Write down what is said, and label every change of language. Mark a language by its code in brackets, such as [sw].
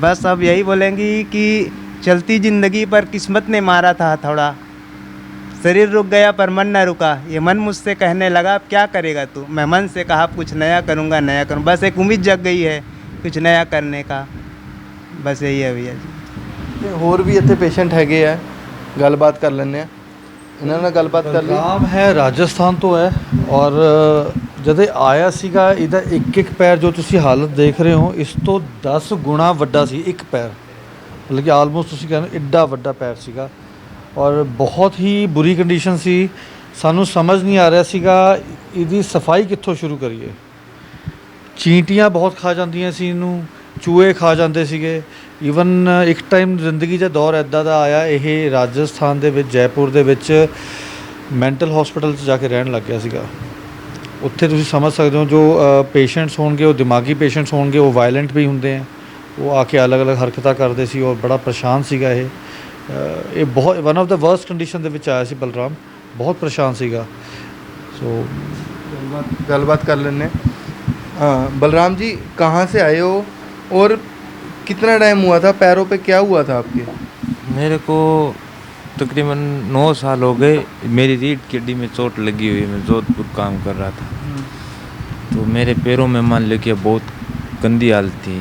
[hi] बस अब यही बोलेंगी कि चलती ज़िंदगी पर किस्मत ने मारा था थोड़ा, शरीर रुक गया पर मन न रुका। ये मन मुझसे कहने लगा अब क्या करेगा तू। मैं मन से कहा कुछ नया करूँगा, नया करूँ। बस एक उम्मीद जग गई है कुछ नया करने का, बस यही है भैया जी। [pa] ਤੇ ਹੋਰ ਵੀ ਇੱਥੇ ਪੇਸ਼ੈਂਟ ਹੈਗੇ ਆ, ਗੱਲਬਾਤ ਕਰ ਲੈਂਦੇ ਆ ਇਹਨਾਂ ਨਾਲ ਗੱਲਬਾਤ ਕਰ ਲਈ। ਬਲਰਾਮ ਹੈ ਰਾਜਸਥਾਨ ਤੋਂ ਹੈ ਔਰ ਜਦ ਇਹ ਆਇਆ ਸੀਗਾ ਇਹਦਾ ਇੱਕ ਪੈਰ ਜੋ ਤੁਸੀਂ ਹਾਲਤ ਦੇਖ ਰਹੇ ਹੋ ਇਸ ਤੋਂ 10 ਗੁਣਾ ਵੱਡਾ ਸੀ ਇੱਕ ਪੈਰ, ਮਤਲਬ ਕਿ ਆਲਮੋਸਟ ਤੁਸੀਂ ਕਹਿੰਦੇ ਐਡਾ ਵੱਡਾ ਪੈਰ ਸੀਗਾ ਔਰ ਬਹੁਤ ਹੀ ਬੁਰੀ ਕੰਡੀਸ਼ਨ ਸੀ। ਸਾਨੂੰ ਸਮਝ ਨਹੀਂ ਆ ਰਿਹਾ ਸੀਗਾ ਇਹਦੀ ਸਫਾਈ ਕਿੱਥੋਂ ਸ਼ੁਰੂ ਕਰੀਏ। ਚੀਂਟੀਆਂ ਬਹੁਤ ਖਾ ਜਾਂਦੀਆਂ ਸੀ ਇਹਨੂੰ, ਚੂਹੇ ਖਾ ਜਾਂਦੇ ਸੀਗੇ। ਈਵਨ ਇੱਕ ਟਾਈਮ ਜ਼ਿੰਦਗੀ ਦਾ ਦੌਰ ਇੱਦਾਂ ਦਾ ਆਇਆ, ਇਹ ਰਾਜਸਥਾਨ ਦੇ ਵਿੱਚ ਜੈਪੁਰ ਦੇ ਵਿੱਚ ਮੈਂਟਲ ਹਸਪੀਟਲ 'ਚ ਜਾ ਕੇ ਰਹਿਣ ਲੱਗ ਗਿਆ ਸੀਗਾ। ਉੱਥੇ ਤੁਸੀਂ ਸਮਝ ਸਕਦੇ ਹੋ ਜੋ ਪੇਸ਼ੈਂਟਸ ਹੋਣਗੇ ਉਹ ਦਿਮਾਗੀ ਪੇਸ਼ੈਂਟਸ ਹੋਣਗੇ, ਉਹ ਵਾਇਲੈਂਟ ਵੀ ਹੁੰਦੇ ਆ, ਉਹ ਆ ਕੇ ਅਲੱਗ-ਅਲੱਗ ਹਰਕਤਾਂ ਕਰਦੇ ਸੀ ਔਰ ਬੜਾ ਪਰੇਸ਼ਾਨ ਸੀਗਾ ਇਹ ਬਹੁਤ one of ਦਾ worst condition ਦੇ ਵਿੱਚ ਆਇਆ ਸੀ ਬਲਰਾਮ, ਬਹੁਤ ਪਰੇਸ਼ਾਨ ਸੀਗਾ। ਸੋ ਗੱਲਬਾਤ [hi] कर लेने। हाँ बलराम जी, कहाँ से आए हो और कितना टाइम हुआ था? पैरों पे क्या हुआ था आपके? मेरे को तकरीबन 9 साल हो गए। मेरी रीढ़ की हड्डी में चोट लगी हुई है। मैं जोधपुर काम कर रहा था, तो मेरे पैरों में मान लो कि बहुत गंदी हालत थी।